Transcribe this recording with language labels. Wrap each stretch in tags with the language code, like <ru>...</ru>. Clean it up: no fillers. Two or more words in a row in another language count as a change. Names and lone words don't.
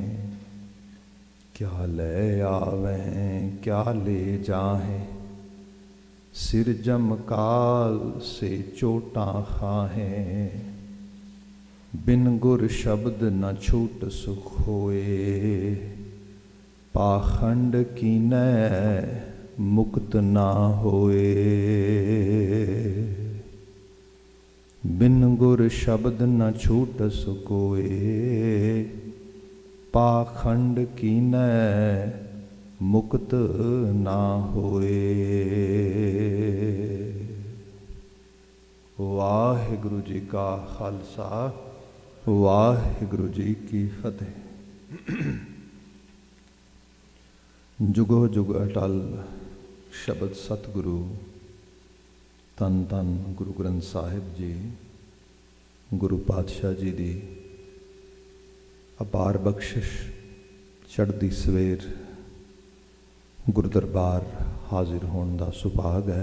<pa>ਕਿਆ ਲੈ ਆਵੈਂ ਕਿਆ ਲੈ ਜਾਹੇਂ ਸਿਰਜਮ ਕਾਲ ਸੇ ਚੋਟਾਂ ਖਾਹੇਂ ਬਿਨ ਗੁਰ ਸ਼ਬਦ ਨ ਛੂਟ ਸੁਖ ਹੋਏ ਪਾਖੰਡ ਕੀਨੈ ਮੁਕਤ ਨਾ ਹੋਏ ਬਿਨ ਗੁਰ ਸ਼ਬਦ ਨ ਛੂਟ ਸੁਖ ਹੋਏ ਪਾਖੰਡ ਕੀਨੈ ਮੁਕਤ ਨਾ ਹੋਏ। ਵਾਹਿਗੁਰੂ ਜੀ ਕਾ ਖਾਲਸਾ ਵਾਹਿਗੁਰੂ ਜੀ ਕੀ ਫਤਿਹ। ਜੁਗੋ ਜੁਗ ਅਟਲ ਸ਼ਬਦ ਸਤਿਗੁਰੂ ਧੰਨ ਧੰਨ ਗੁਰੂ ਗ੍ਰੰਥ ਸਾਹਿਬ ਜੀ ਗੁਰੂ ਪਾਤਸ਼ਾਹ ਜੀ ਦੀ ਅਪਾਰ ਬਖ਼ਸ਼ਿਸ਼ ਚੜ੍ਹਦੀ ਸਵੇਰ ਗੁਰੂ ਦਰਬਾਰ ਹਾਜ਼ਰ ਹੋਨੇ ਕਾ ਸੁਭਾਗ ਹੈ।</pa>